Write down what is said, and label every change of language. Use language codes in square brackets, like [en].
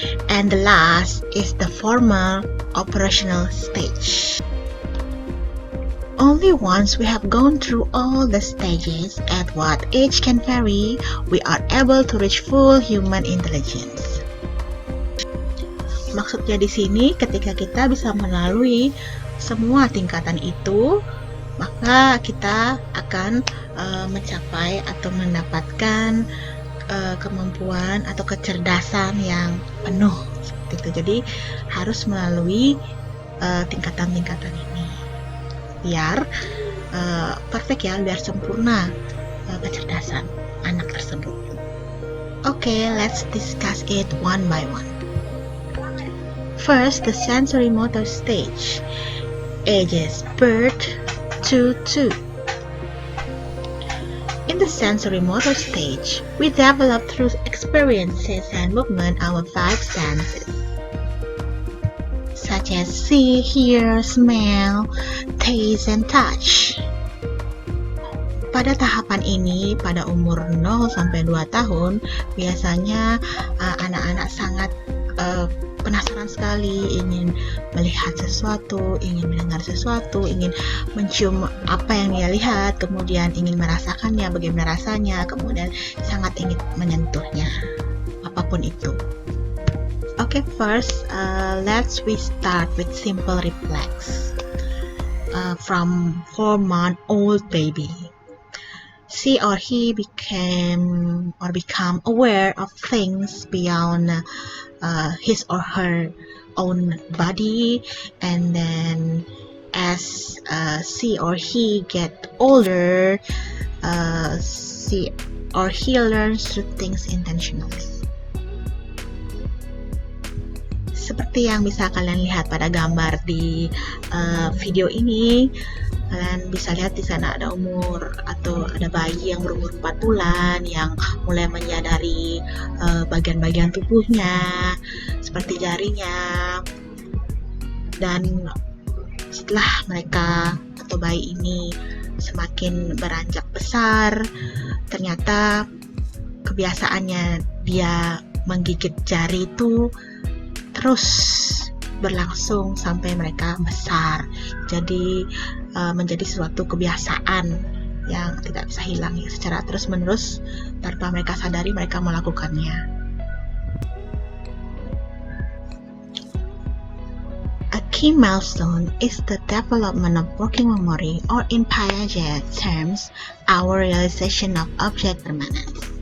[en] And the last is the formal operational stage. Only once we have gone through all the stages, at what age can vary, we are able to reach full human intelligence. [id] Maksudnya di sini, ketika kita bisa melalui semua tingkatan itu, maka kita akan mencapai atau mendapatkan kemampuan atau kecerdasan yang penuh seperti itu. Jadi harus melalui tingkatan-tingkatan ini biar perfect ya, biar sempurna kecerdasan anak tersebut. [en] Okay, let's discuss it one by one. First, the sensory motor stage. Ages birth to 2. In the sensory motor stage, we develop through experiences and movement our 5 senses, such as see, hear, smell, taste, and touch. [id] Pada tahapan ini, pada umur 0 sampai 2 tahun, biasanya anak-anak sangat penasaran sekali, ingin melihat sesuatu, ingin mendengar sesuatu, ingin mencium apa yang dia lihat, kemudian ingin merasakannya, bagaimana rasanya, kemudian sangat ingin menyentuhnya, apapun itu. [en] Okay, first, we start with simple reflex from 4-month-old baby. She or he become aware of things beyond his or her own body, and then as she or he get older, she or he learns to think intentionally. [id] Seperti yang bisa kalian lihat pada gambar di video ini, kalian bisa lihat di sana ada umur atau ada bayi yang berumur 4 bulan yang mulai menyadari bagian-bagian tubuhnya seperti jarinya, dan setelah mereka atau bayi ini semakin beranjak besar, ternyata kebiasaannya dia menggigit jari itu terus berlangsung sampai mereka besar. Jadi menjadi suatu kebiasaan yang tidak bisa hilang ya, secara terus-menerus tanpa mereka sadari mereka melakukannya. [en] A key milestone is the development of working memory, or in Piaget terms, our realization of object permanence.